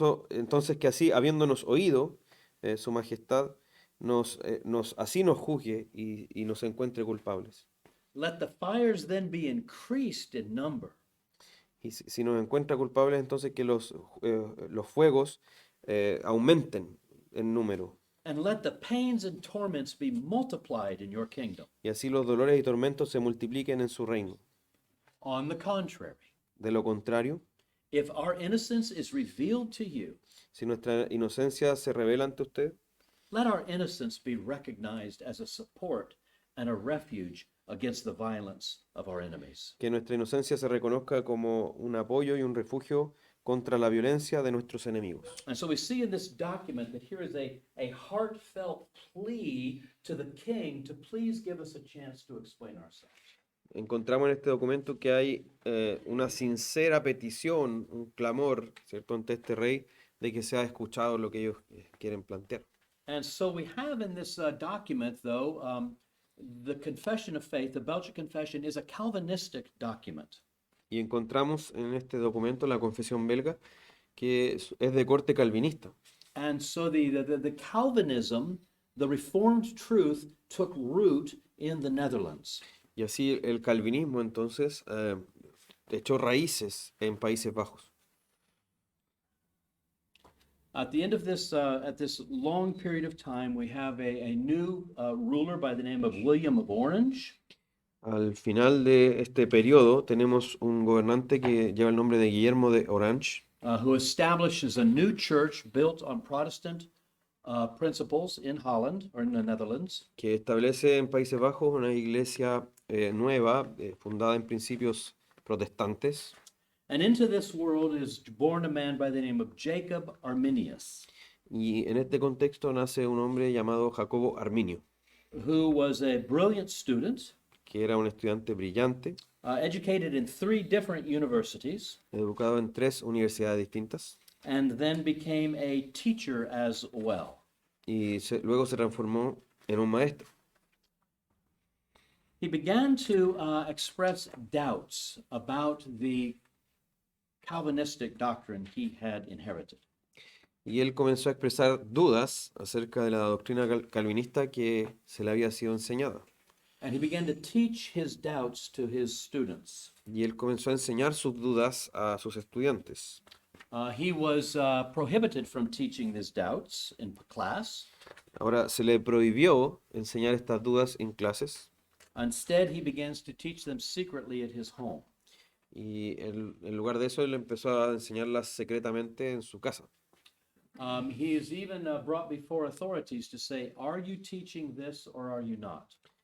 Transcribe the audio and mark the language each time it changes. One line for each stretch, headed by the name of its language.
Spanish: Entonces que así, habiéndonos oído, su majestad, así nos juzgue y nos encuentre culpables.
English: let the fires then be increased in number,
Spanish: Y si nos encuentra culpables, entonces que los fuegos aumenten en número.
English: and let the pains and torments be multiplied in your kingdom.
Spanish: Y así los dolores y tormentos se multipliquen en su reino.
English: On the contrary,
Spanish: De lo contrario,
English: if our innocence is revealed to you,
Spanish: si nuestra inocencia se revela ante usted,
English: let our innocence be recognized as a support and a refuge against the violence of our enemies.
Spanish: que nuestra inocencia se reconozca como un apoyo y un refugio contra la violencia de nuestros enemigos.
English: And so we see in this document that here is a heartfelt plea to the king to please give us a chance to explain ourselves.
Spanish: Encontramos en este documento que hay una sincera petición, un clamor, ¿cierto?, ante este rey de que sea escuchado lo que ellos quieren plantear.
English: And so we have in this document, though, the Confession of Faith, the Belgian Confession, is a Calvinistic document.
Spanish: Y encontramos en este documento la confesión belga que es de corte calvinista.
English: And so the Calvinism, the Reformed truth, took root in the Netherlands.
Spanish: Y así el calvinismo entonces echó raíces en Países Bajos.
English: At the end of this, at this long period of time, we have a new ruler by the name of William of Orange.
Spanish: Al final de este periodo tenemos un gobernante que lleva el nombre de Guillermo de Orange,
English: Who establishes a new church built on Protestant principles in Holland or in the Netherlands.
Spanish: que establece en Países Bajos una iglesia nueva, fundada en principios protestantes.
English: And into this world is born a man by the name of Jacob Arminius,
Spanish: Y en este contexto nace un hombre llamado Jacobo Arminio,
English: who was a brilliant student,
Spanish: que era un estudiante brillante,
English: educated in 3 different universities,
Spanish: educado en 3 universidades distintas,
English: and then became a teacher as well.
Spanish: y luego se transformó en un maestro.
English: He began to express doubts about the Calvinistic doctrine he had inherited.
Spanish: Y él comenzó a expresar dudas acerca de la doctrina calvinista que se le había sido enseñada.
English: And he began to teach his doubts to his students.
Spanish: Y él comenzó a enseñar sus dudas a sus estudiantes.
English: He was prohibited from teaching his doubts in class.
Spanish: Ahora se le prohibió enseñar estas dudas en clases
English: Instead, he begins to teach them secretly at his home.
Spanish: y en lugar de eso él empezó a enseñarlas secretamente en su casa.
English: He is even brought before authorities to say, are you teaching this or are you not?